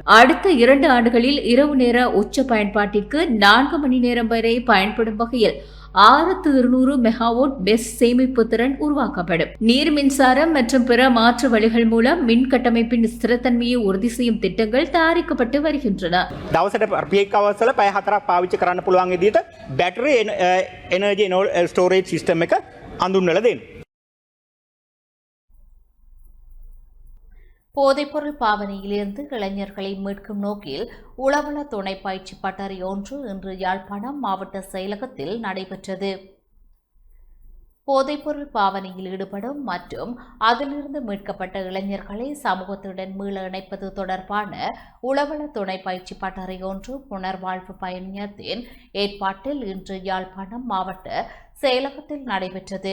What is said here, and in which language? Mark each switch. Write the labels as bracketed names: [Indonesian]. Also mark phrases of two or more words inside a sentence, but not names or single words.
[Tamil] அடுத்த 2 ஆண்டுகளில் இரவு நேர உச்ச பயன்பாட்டிற்கு 4 மணி நேரம் வரை பயன்படும் வகையில் 6200 மெகாவாட் பெஸ் சேமிப்பு திறன் உருவாக்கப்படும். நீர் மின்சாரம் மற்றும் பிற மாற்று வழிகள் மூலம் மின் கட்டமைப்பின் ஸ்திரத்தன்மையை உறுதி செய்யும் திட்டங்கள் தயாரிக்கப்பட்டு வருகின்றன. [Sinhala] දවසට [English] peak hours [Sinhala] වල පැය 4ක් පාවිච්චි කරන්න පුළුවන් විදිහට [English] battery energy storage system [Sinhala] එක අඳුන්වලා දෙන්න. [Tamil] போதைப்பொருள் பாவனையிலிருந்து இளைஞர்களை மீட்கும் நோக்கில் உளவள துணை பயிற்சி பட்டறை ஒன்று இன்று யாழ்ப்பாணம் மாவட்ட செயலகத்தில் நடைபெற்றது. போதைப்பொருள் பாவனையில் ஈடுபடும் மற்றும் அதிலிருந்து மீட்கப்பட்ட இளைஞர்களை சமூகத்துடன் மீள இணைப்பது தொடர்பான உளவள துணை பயிற்சி பட்டறை ஒன்று புனர்வாழ்வு பயணியத்தின் ஏற்பாட்டில் இன்று யாழ்ப்பாணம் மாவட்ட செயலகத்தில் நடைபெற்றது.